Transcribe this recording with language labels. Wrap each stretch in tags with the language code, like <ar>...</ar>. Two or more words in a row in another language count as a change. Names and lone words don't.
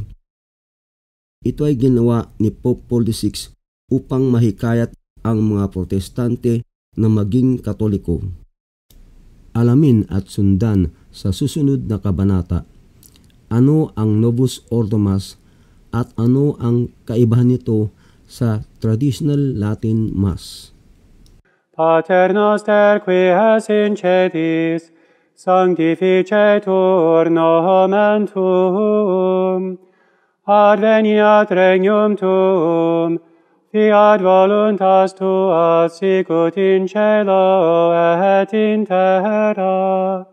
<tl>Ito ay ginawa ni Pope Paul VI upang mahikayat ang mga protestante na maging Katoliko. Alamin at sundan sa susunod na kabanata ano ang Novus Ordo Mass at ano ang kaibahan nito sa</tl> <en>traditional Latin Mass.</en> <la>Pater noster qui es in celis, sanctificetur nomen tuum, adveniat regnum tuum, fiat voluntas tua sicut in cielo et in terra.</la>